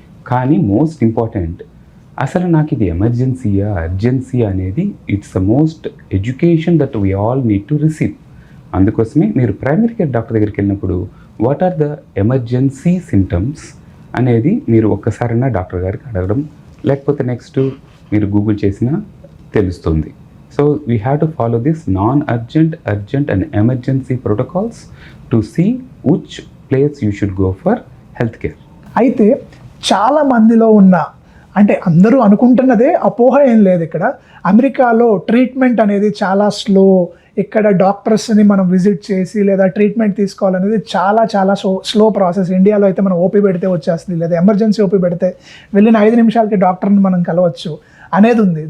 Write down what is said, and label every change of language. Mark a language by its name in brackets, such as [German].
[Telugu] కానీ most important, అసలు నాకు ఇది ఎమర్జెన్సీయా, అర్జెన్సీయా అనేది [English] It's the most education that we all need to receive. [Telugu] అందుకోసమే మీరు ప్రైమరీ కేర్ డాక్టర్ దగ్గరికి వెళ్ళినప్పుడు [English] what are the emergency symptoms [Telugu] అనేది మీరు ఒక్కసారైనా డాక్టర్ గారికి అడగడం, లేకపోతే నెక్స్ట్ మీరు గూగుల్ చేసినా తెలుస్తుంది. [English] So we have to follow this non-urgent, urgent and emergency protocols to see which place you should go for healthcare. [Telugu] అయితే చాలా మందిలో ఉన్న, అంటే అందరూ అనుకుంటున్నదే, అపోహ ఏం లేదు ఇక్కడ. అమెరికాలో ట్రీట్మెంట్ అనేది చాలా స్లో. ఇక్కడ డాక్టర్స్ని మనం విజిట్ చేసి లేదా ట్రీట్మెంట్ తీసుకోవాలనేది చాలా చాలా స్లో ప్రాసెస్. ఇండియాలో అయితే మనం ఓపీ పెడితే వచ్చేస్తుంది, లేదా ఎమర్జెన్సీ ఓపీ పెడితే వెళ్ళిన 5 నిమిషాలకి డాక్టర్ని మనం కలవచ్చు అనేది ఉంది.